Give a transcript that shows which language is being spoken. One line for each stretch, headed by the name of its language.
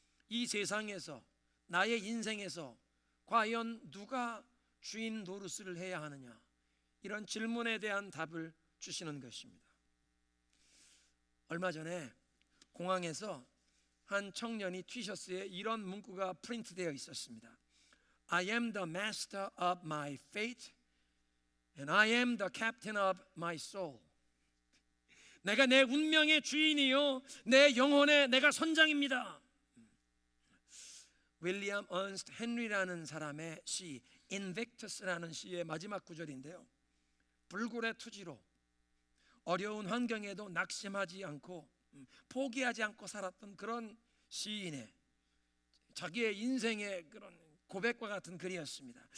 Korean: 이 세상에서, 나의 인생에서 과연 누가 주인 노릇을 해야 하느냐? 이런 질문에 대한 답을 주시는 것입니다. 얼마 전에 공항에서 한 청년이 티셔츠에 이런 문구가 프린트되어 있었습니다.
English: I am the master of my fate and I am the captain of my soul.
Korean: 내가 내 운명의 주인이요, 내 영혼의 내가 선장입니다. 윌리엄 언스트 헨리라는 사람의 시 인빅투스라는 시의 마지막 구절인데요, 불굴의 투지로 어려운 환경에도 낙심하지 않고 포기하지 않고 살았던 그런 시인의 자기의 인생의 그런 고백과 같은 글이었습니다.